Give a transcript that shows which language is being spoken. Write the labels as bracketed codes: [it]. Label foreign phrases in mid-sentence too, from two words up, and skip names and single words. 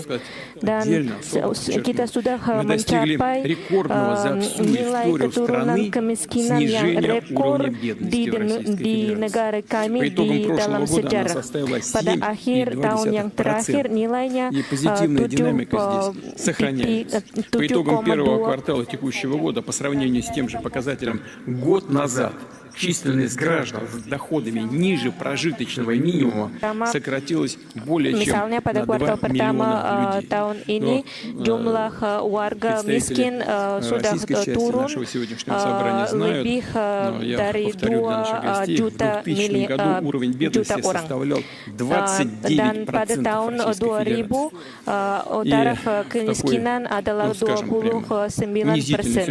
[id] Dan kita sudah mencapai nilai keturunan kemiskinan yang rekor di negara kami di dalam sejarah. Pada akhir tahun yang terakhir nilainya 7,2. [ru] По итогам первого квартала текущего года по сравнению с тем же показателем год назад численность граждан с доходами ниже прожиточного минимума сократилась более чем [id] Misalnya pada [ru] на [id] kuartal 2 pertama [ru] миллиона людей. [id] tahun ini jumlah warga miskin sudah turun lebih dari 2 juta orang. Dan pada tahun 2000 taraf kemiskinan adalah 29%.